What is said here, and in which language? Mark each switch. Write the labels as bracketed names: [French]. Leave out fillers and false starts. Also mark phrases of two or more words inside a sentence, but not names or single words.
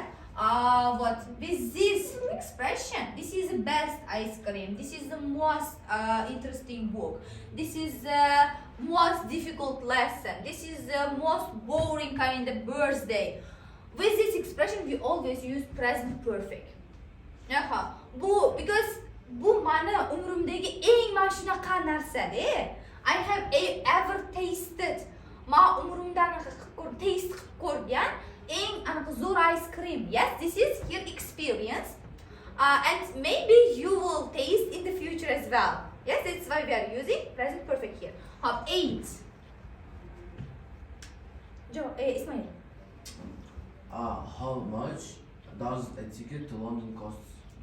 [English] What with this expression, this is the best ice cream, this is the most interesting book, this is the most difficult lesson, this is the most boring kind of birthday. With this expression we always use present perfect. [Uzbek] Because bu mani umrimdagi eng mana shunaqa narsa-da. [English] I have ever tasted. [Uzbek] Ma umrimdan taste qilib ko'rgan eng zo'r [English] ice cream. Yes, this is your experience. And maybe you will taste in the future as well. Yes, that's why we are using present perfect here. 8. Ismail. How much does a ticket to London cost?